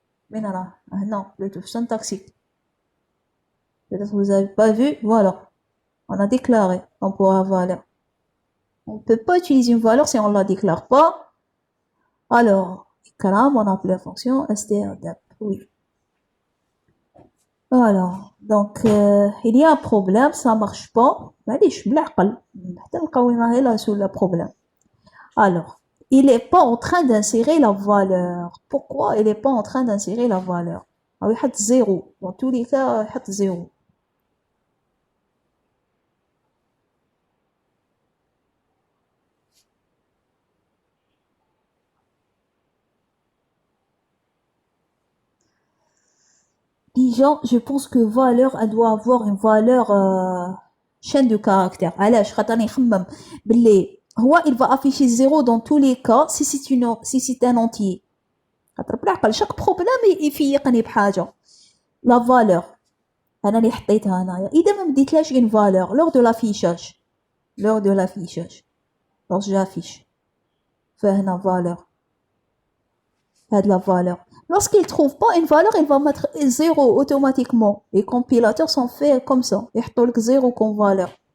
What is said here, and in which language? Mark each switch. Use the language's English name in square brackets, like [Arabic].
[French] Mais non, plutôt syntaxique. Peut-être que vous avez pas vu. Voilà. On a déclaré. On pourra valeur. On peut pas utiliser une valeur si on la déclare pas. Alors, Ikram, on appelle la fonction strdep. Oui. Alors, donc, il y a un problème, ça marche pas. [Arabic] معليش بالعقل حتى نلقاو هنا sur le problème. [French] Alors, il est pas en train d'insérer la valeur. Pourquoi il est pas en train d'insérer la valeur? Ah oui, يحط 0. Dans tous les cas, يحط 0. Déjà, je pense que valeur, elle doit avoir une valeur chaîne de caractères. علاش خاطر نخمم باللي هو il va afficher 0 dans tous les cas si c'est un entier. [Arabic] خاطر بالعقل chaque problème يفيقني بحاجة. La valeur. انا اللي حطيتها هنايا. [French] اذا ما مديتلاش une valeur lors de l'affichage. Lors de l'affichage. Lorsque j'affiche. فهنا valeur. هاد la valeur. Lorsqu'il trouve pas une valeur, il va mettre 0 automatiquement. Les compilateurs sont faits comme ça. Ils mettent 0 comme valeur.